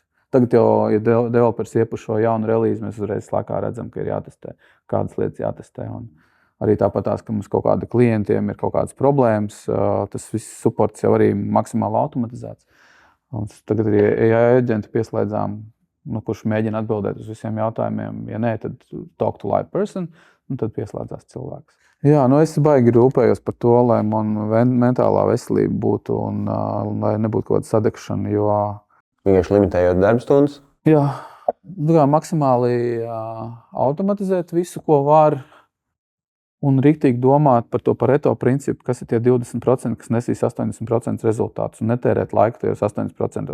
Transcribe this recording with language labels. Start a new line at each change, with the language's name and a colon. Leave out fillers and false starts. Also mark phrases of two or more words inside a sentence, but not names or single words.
Latvian: Tagad jau, ja developers iepušo jaunu relīzi, mēs uzreiz slēkā redzam, ka ir jātestē, kādas lietas jātestē. Un arī tāpat tās, ka mums kaut kādi klientiem ir kaut kādas problēmas, tas viss supports jau arī maksimāli automatizēts. Un tagad arī AI aģentu pieslēdzām, kurš mēģina atbildēt uz visiem jautājumiem. Ja nē, tad
English: talk to live person,
Latvian: un tad pieslēdzās cilvēks. Jā, es baigi rūpējos par to, lai man mentālā veselība būtu un lai nebūtu kaut kāda sadegšana, jo... Vienkārši limitējot darbstundas? Jā, maksimāli automatizēt visu, ko var, un riktīgi domāt par to Pareto principu, kas ir tie 20%, kas nesīs 80% rezultātus, un netērēt laiku tajos 80%.